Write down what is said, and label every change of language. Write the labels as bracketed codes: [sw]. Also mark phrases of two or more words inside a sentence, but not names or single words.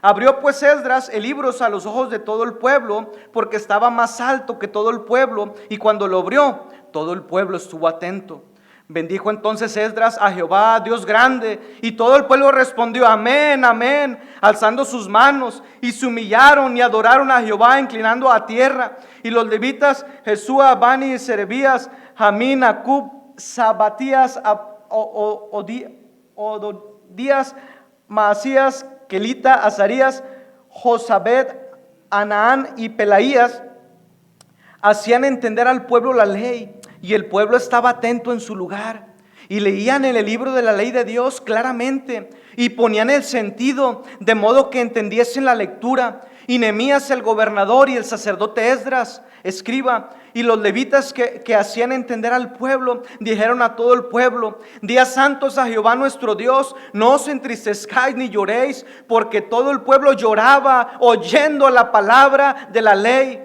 [es] Abrió pues Esdras el libro a los ojos de todo el pueblo, porque estaba más alto que todo el pueblo, y cuando lo abrió, todo el pueblo estuvo atento. Bendijo entonces Esdras a Jehová, Dios grande, y todo el pueblo respondió: amén, amén, alzando sus manos, y se humillaron y adoraron a Jehová, inclinando a tierra. Y los levitas, Jesúa, Bani, Serebías, Jamín, Acub, Sabatías, Odías, Maasías, Kelita, Azarías, Josabed, Anaán y Pelaías hacían entender al pueblo la ley, y el pueblo estaba atento en su lugar, y leían en el libro de la ley de Dios claramente, y ponían el sentido, de modo que entendiesen la lectura. Y Nehemías el gobernador y el sacerdote Esdras, escriba, y los levitas que hacían entender al pueblo, dijeron a todo el pueblo: días santos a Jehová nuestro Dios, no os entristezcáis ni lloréis, porque todo el pueblo lloraba oyendo la palabra de la ley.